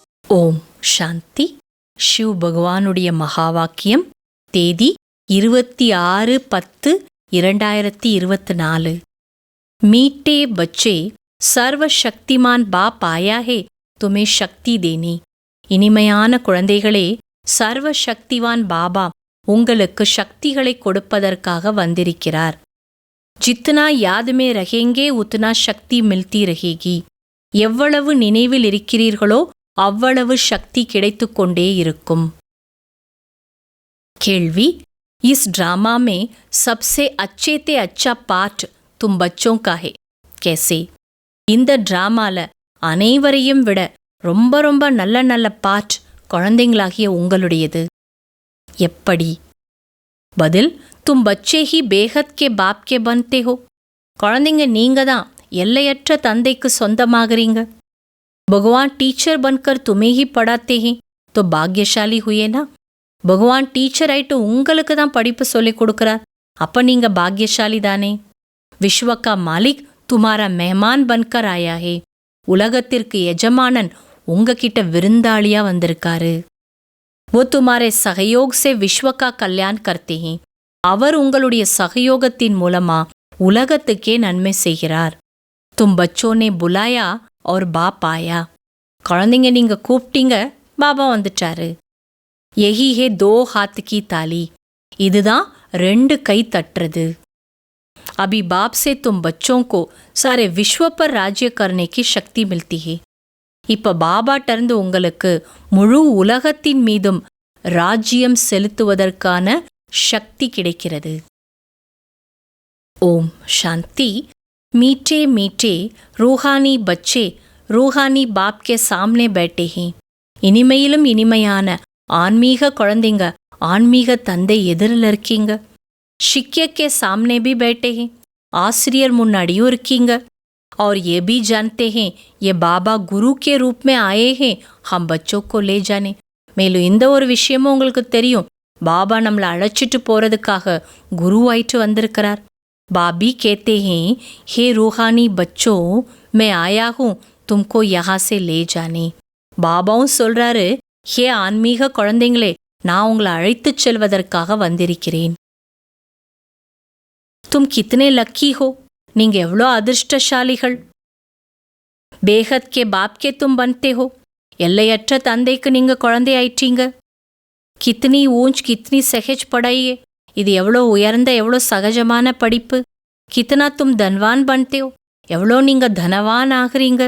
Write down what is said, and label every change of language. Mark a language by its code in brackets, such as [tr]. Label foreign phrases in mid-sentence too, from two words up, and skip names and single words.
[ta] ஓம் சாந்தி. ஷிவ் பகவானுடைய மகாவாக்கியம். தேதி 26/10/2024. [hi] मीठे बच्चे सर्वशक्तिमान बाप आया है तुम्हें शक्ति देने. [ta] இனிமையான குழந்தைகளே, சர்வசக்திவான் பாபா உங்களுக்கு சக்திகளை கொடுப்பதற்காக வந்திருக்கிறார். [hi] जितना याद में रहेंगे उतना शक्ति मिलती रहेगी. [ta] எவ்வளவு நினைவில் இருக்கிறீர்களோ அவ்வளவு சக்தி கிடைத்துக் கொண்டே இருக்கும். கேள்வி: [hi] इस ड्रामा में सबसे अच्छे ते अच्छा पार्ट तुम बच्चों का है, कैसे? [ta] இந்த டிராமால அனைவரையும் விட ரொம்ப ரொம்ப நல்ல நல்ல பார்ட் குழந்தைங்களாகிய உங்களுடையது. எப்படி? [hi] பதில்: तुम बच्चे ही बेहद के बाप के बनते हो. [ta] குழந்தைங்க நீங்க தான் எல்லையற்ற தந்தைக்கு சொந்தமாகறீங்க. [hi] भगवान टीचर बनकर तुम्हें ही पढ़ाते हैं तो भाग्यशाली हुए ना. [ta] பகவான் டீச்சர் ஆயிட்டு உங்களுக்கு தான் படிப்பு சொல்லிக் கொடுக்குறார், அப்ப நீங்க பாக்யசாலி தானே. [hi] विश्व का मालिक तुम्हारा मेहमान बनकर आया है. [ta] உலகத்திற்கு எஜமானன் உங்ககிட்ட விருந்தாளியா வந்திருக்காரு. [hi] वो तुम्हारे सहयोग से विश्व का कल्याण करते हैं. [ta] அவர் உங்களுடைய சகயோகத்தின் மூலமா உலகத்துக்கே நன்மை செய்கிறார். [hi] तुम बच्चों ने बुलाया और बाप आया. [ta] குழந்தைங்க நீங்க கூப்பிட்டீங்க, பாபா வந்துட்டாரு. [hi] यही है दो हाथ की ताली. [ta] இதுதான் 2 கை தட்டுறது. [hi] अभी बाप से तुम बच्चों को सारे विश्व पर राज्य करने की शक्ति मिलती है. [ta] இப்ப பாபாட்டருந்து உங்களுக்கு முழு உலகத்தின் மீதும் ராஜ்யம் செலுத்துவதற்கான சக்தி கிடைக்கிறது. ஓம் சாந்தி. [hi] मीठे मीठे रूहानी बच्चे रूहानी बाप के सामने बैठे हैं. [ta] இனிமையிலும் இனிமையான ஆன்மீக குழந்தைங்க ஆன்மீக தந்தை எதிரில் இருக்கீங்க. [hi] शिक्षक के सामने भी बैठे हैं. [ta] ஆசிரியர் முன்னாடியும் இருக்கீங்க. [hi] और ये भी जानते हैं ये बाबा गुरु के रूप में आए हैं हम बच्चों को ले जाने. [ta] மேலும் இந்த ஒரு விஷயமும் உங்களுக்கு தெரியும், பாபா நம்மளை அழைச்சிட்டு போறதுக்காக குருவாயிட்டு வந்திருக்கிறார். [hi] बाबी कहते हैं, हे रूहानी बच्चों मैं आया हूँ तुमको यहाँ से ले जाने. [ta] பாபாவும் சொல்றாரு, ஹே ஆன்மீக குழந்தைங்களே, நான் உங்களை அழைத்துச் செல்வதற்காக வந்திருக்கிறேன். [hi] तुम कितने लकी हो. [ta] நீங்க எவ்வளோ அதிர்ஷ்டசாலிகள். [hi] बेहद के बाप के तुम बनते हो. [ta] எல்லையற்ற தந்தைக்கு நீங்க குழந்தை ஆயிட்டீங்க. [hi] कितनी ऊँच कितनी सहज पढ़ाई. [ta] இது எவ்வளோ உயர்ந்த எவ்வளோ சகஜமான படிப்பு. [hi] कितना तुम धनवान बनते हो. [ta] எவ்வளோ நீங்க தனவான் ஆகிறீங்க.